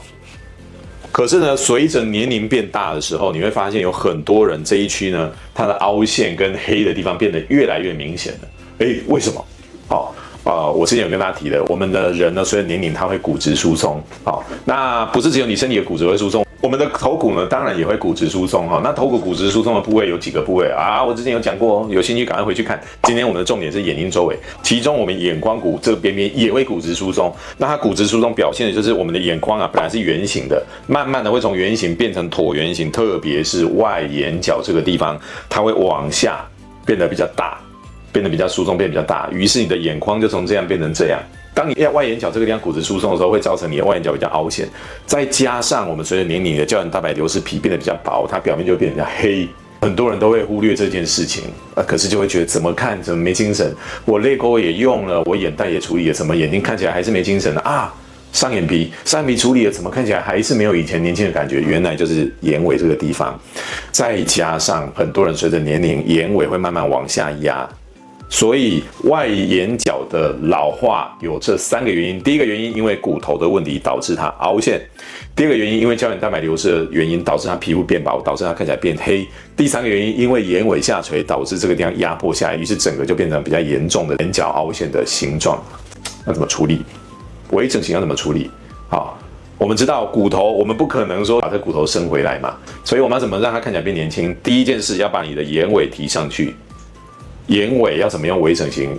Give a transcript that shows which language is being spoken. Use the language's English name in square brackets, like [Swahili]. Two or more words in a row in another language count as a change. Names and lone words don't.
[Chinese] 可是呢，隨着年齡變大的時候，你會發現有很多人這一區呢，它的凹陷跟黑的地方變得越來越明顯了。為什麼？我之前有跟大家提的，我們的人呢，隨着年齡它會骨質疏鬆。那不是只有你身體的骨質會疏鬆，我們的頭骨呢，當然也會骨質疏鬆。那頭骨骨質疏鬆的部位有幾個部位啊？我之前有講過哦，有興趣趕快回去看。今天我們的重點是眼睛周圍，其中我們眼眶骨這個邊邊也會骨質疏鬆。那它骨質疏鬆表現的就是我們的眼眶啊，本來是圓形的，慢慢的會從圓形變成橢圓形，特別是外眼角這個地方，它會往下變得比较大。變得比較疏鬆，變得比較大，於是你的眼眶就從這樣變成這樣。當你外眼角這個地方骨質疏鬆的時候，會造成你的外眼角比較凹陷。再加上我們隨着年齡的膠原蛋白流失，皮變得比較薄，它表面就会變得比較黑。很多人都會忽略這件事情，可是就會覺得怎麼看怎麼沒精神。我淚溝也用了，我眼袋也處理了，怎麼眼睛看起來還是沒精神啊？上眼皮處理了，怎麼看起來還是沒有以前年輕的感覺？原來就是眼尾這個地方。再加上很多人隨着年齡，眼尾會慢慢往下壓。所以外眼角的老化有這3個原因。第一個原因，因為骨頭的問題導致它凹陷；第二個原因，因為膠原蛋白流失的原因導致它皮膚變薄，導致它看起來變黑；第3個原因，因為眼尾下垂導致這個地方壓迫下來，於是整個就變成比較嚴重的眼角凹陷的形狀。那怎麼處理？微整形要怎麼處理？好，我們知道骨頭，我們不可能說把這骨頭生回來嘛，所以我們要怎麼讓它看起來變年輕？第一件事要把你的眼尾提上去。眼尾要怎麼用微整形？